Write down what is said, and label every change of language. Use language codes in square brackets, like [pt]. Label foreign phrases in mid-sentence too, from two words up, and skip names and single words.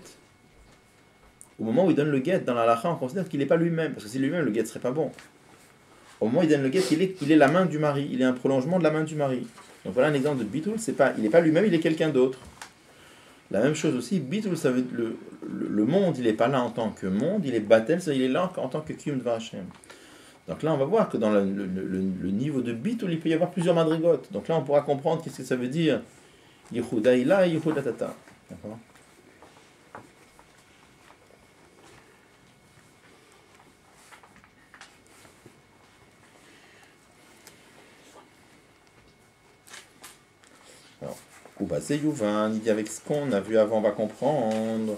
[fr] Au moment où il donne le guet, dans l'Alacha, on considère qu'il n'est pas lui-même, parce que si lui-même, le guet ne serait pas bon. Au moment où il donne le guet, il est la main du mari, il est un prolongement de la main du mari. Donc voilà un exemple de bitul, il n'est pas lui-même, il est quelqu'un d'autre. La même chose aussi, bitul, ça veut dire le monde, il n'est pas là en tant que monde, il est batel, il est là en tant que [he] קיום דבר השם. [fr] Donc là, on va voir que dans le niveau de bitul, il peut y avoir plusieurs madrigotes. Donc là, on pourra comprendre qu'est-ce que ça veut dire [arc] יחודא עילאה [fr] et [arc] יחודא תתאה. [fr] D'accord? Alors, [he] ובזה יובן, [fr] il dit avec ce qu'on a vu avant, on va comprendre.